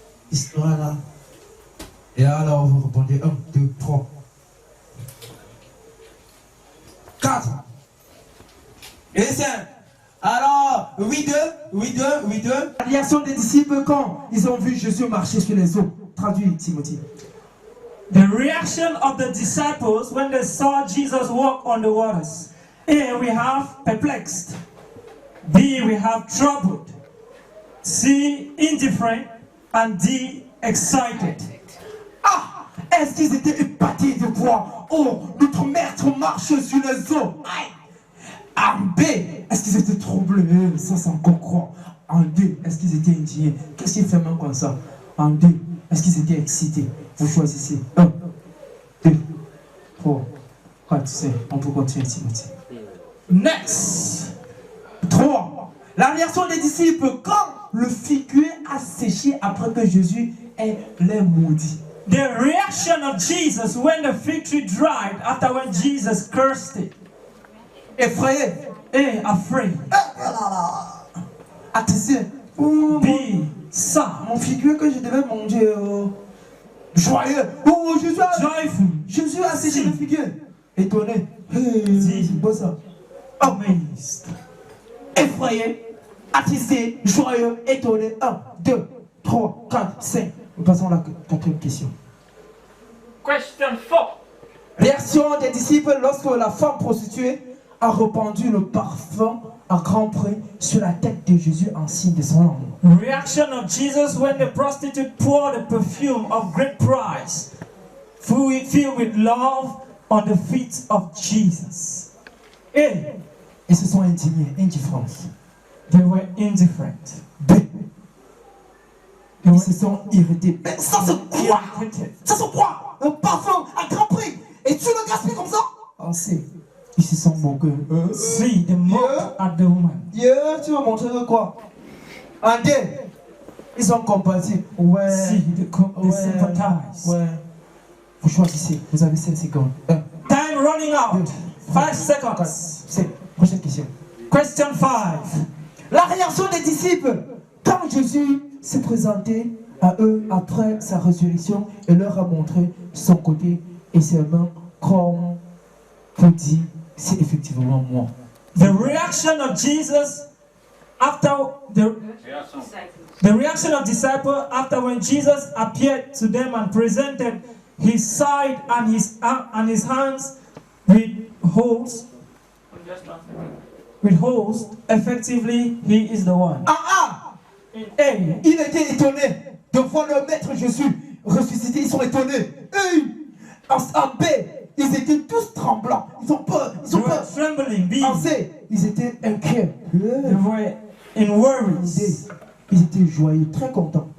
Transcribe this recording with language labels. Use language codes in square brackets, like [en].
[fr] Histoire là. Et alors vous répondez 1, 2, 3. 4. Et 5. Alors, oui, 2. La réaction des disciples quand ils ont vu Jésus marcher sur les eaux. Traduit, Timothée. [en] The reaction of the disciples when they saw Jesus walk on the waters. A, we have perplexed. B, we have troubled. C, indifferent. And D, excited. Ah! [fr] Est-ce qu'ils étaient épatés de voir, oh, notre maître marche sur les eaux? Aïe! En B, est-ce qu'ils étaient troublés? Ça, c'est encore quoi? En D, est-ce qu'ils étaient indignés? Qu'est-ce qui fait même comme ça? En D, est-ce qu'ils étaient excités? Vous choisissez 1, 2, 3, 4, 5. On peut continuer, Timothée. [en] Next! [fr] 3. La réaction des disciples quand le figuier a séché après que Jésus ait les maudit. [en] The reaction of Jesus when the fig tree dried after when Jesus cursed it. [fr] Effrayé. [en] A, afraid. [fr] Attisé. Oh, [en] B, sad. [fr] mon figuier que je devais manger. Joyeux. Oh, Jésus a séché le figuier. Étonné. Si. C'est beau ça. [en] Amazed. [fr] Effrayé. Attisé. Joyeux. Étonné. 1, 2, 3, 4, 5. Nous passons à la quatrième question. Question 4. Réaction des disciples lorsque la femme prostituée a répandu le parfum à grand prix sur la tête de Jésus en signe de son amour. [en] Reaction of Jesus when the prostitute poured the perfume of great price, filled with love, on the feet of Jesus. A, [fr] Ils se sont indignés, indifférence. [en] they were indifferent. [fr] B, ils se sont irrités. Mais ça c'est quoi? [en] Irritated. [fr] Ça c'est quoi? Un parfum à grand prix et tu le gaspilles comme ça? En C, ils se sont moqués. C, they mocked at the woman. Tu vas montrer quoi? En D, ils sont compatis. Ouais. [en] C, they sympathize. [fr] Ouais. Vous choisissez, vous avez 5 secondes. 1, [en] Time running out. 5 4, seconds. [fr] 5. Prochaine question. Question 5. La réaction des disciples quand Jésus s'est présenté à eux après sa résurrection et leur a montré son côté et ses mains comme pour dire c'est effectivement moi. [en] The reaction of Jesus after the reaction of disciples after when Jesus appeared to them and presented his side and his hands with holes. With holes, effectively, he is the one. In A, [fr] Il était étonné de voir le maître Jésus ressuscité. Ils sont étonnés. En B, ils étaient tous tremblants. Ils ont peur. [en] they were trembling. B, [fr] En C, ils étaient inquiets. [en] they were in [fr] En D, [en] worries. [fr] ils étaient joyeux, très contents.